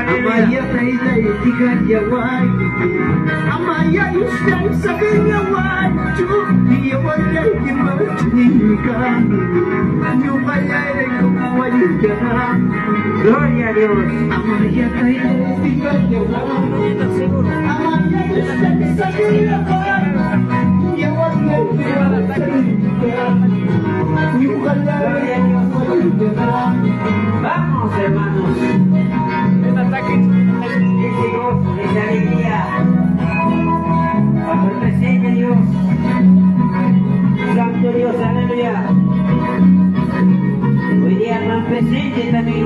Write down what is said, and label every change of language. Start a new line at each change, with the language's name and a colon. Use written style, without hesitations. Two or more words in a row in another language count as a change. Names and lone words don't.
Quechua: Amaya taita itika yawai Amaya yuskai sabi yawai Yawai kimachinika Nyukayay kumawali ka
Spanish: Gloria a Dios.
Quechua: Amaya taita itika yawai Amaya yuskai sabi yawai Yawai kimachinika Nyukayay kumawali ka
Spanish: Vamos, hermanos. Ese gozo, esa alegría. Cuando presente Dios. Santo Dios, aleluya. Hoy día más presente también